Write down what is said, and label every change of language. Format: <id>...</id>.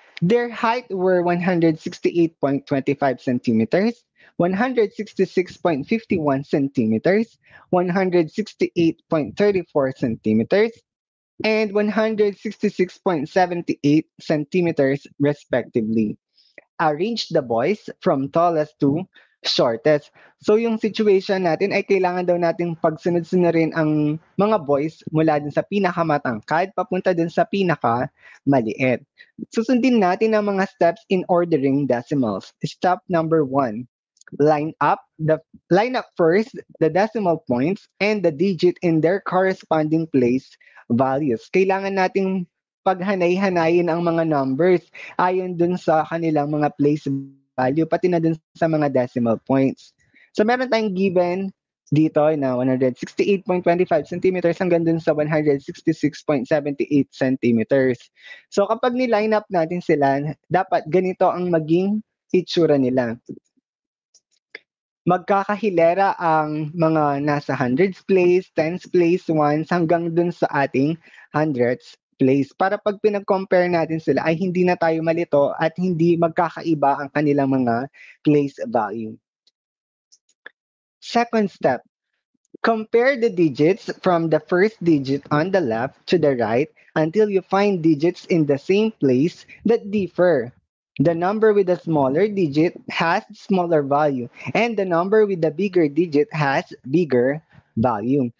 <en>Their height were 168.25 centimeters, 166.51 centimeters, 168.34 centimeters, and 166.78 centimeters respectively. Arrange the boys from tallest to shortest.</en> <tl>So yung situation natin ay kailangan daw nating pagsunod-sunurin ang mga boys mula dun sa pinakamatangkad papunta dun sa pinakamaliit. Susundin natin ang mga steps</tl> <en>in ordering decimals. Step number 1. Line up first the decimal points and the digit in their corresponding place values.</en> <tl>Kailangan nating paghanay-hanayin ang mga numbers ayon dun sa kanilang mga place value, pati na dun sa mga decimal points. So meron tayong given dito na 168.25 centimeters hanggang dun sa 166.78 centimeters. So kapag ni-line up natin sila, dapat ganito ang maging itsura nila. Magkakahilera ang mga nasa hundreds place, tens place, ones hanggang dun sa ating hundreds place. Para pag pinag-compare natin sila ay hindi na tayo malito at hindi magkakaiba ang kanilang mga place value.</tl> <en>Second step, compare the digits from the first digit on the left to the right until you find digits in the same place that differ. The number with the smaller digit has smaller value and the number with the bigger digit has bigger value.</en>